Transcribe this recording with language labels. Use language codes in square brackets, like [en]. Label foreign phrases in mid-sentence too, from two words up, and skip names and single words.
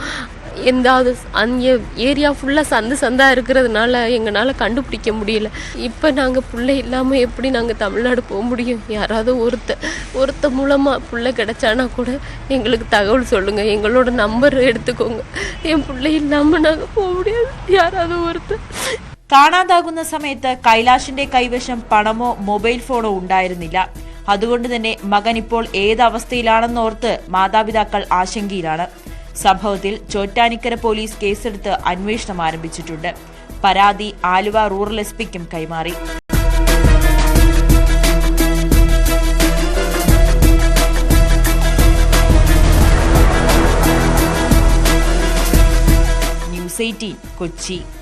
[ta] எந்தாவது அங்கே ஏரியா ஃபுல்லாக சந்தாக இருக்கிறதுனால எங்களால் கண்டுபிடிக்க முடியல. இப்போ நாங்கள் பிள்ளை இல்லாமல் எப்படி நாங்கள் தமிழ்நாடு போக முடியும்? யாராவது ஒருத்த மூலமாக பிள்ளை கிடைச்சானா கூட எங்களுக்கு தகவல் சொல்லுங்கள், எங்களோட நம்பர் எடுத்துக்கோங்க. என் பிள்ளை இல்லாமல் நாங்கள் போக முடியாது. யாராவது ஒருத்தர். [ml] കാണാതാകുന്ന സമയത്ത് കൈലാഷിന്റെ കൈവശം പണമോ മൊബൈൽ ഫോണോ ഉണ്ടായിരുന്നില്ല. അതുകൊണ്ട് തന്നെ മകൻ ഇപ്പോൾ ഏതവസ്ഥയിലാണെന്നോർത്ത് മാതാപിതാക്കൾ ആശങ്കയിലാണ്. സംഭവത്തിൽ ചോറ്റാനിക്കര പോലീസ് കേസെടുത്ത് അന്വേഷണം ആരംഭിച്ചിട്ടുണ്ട്. പരാതി ആലുവ റൂറൽ എസ്പിക്കും കൈമാറി. ന്യൂസ് 18 കൊച്ചി.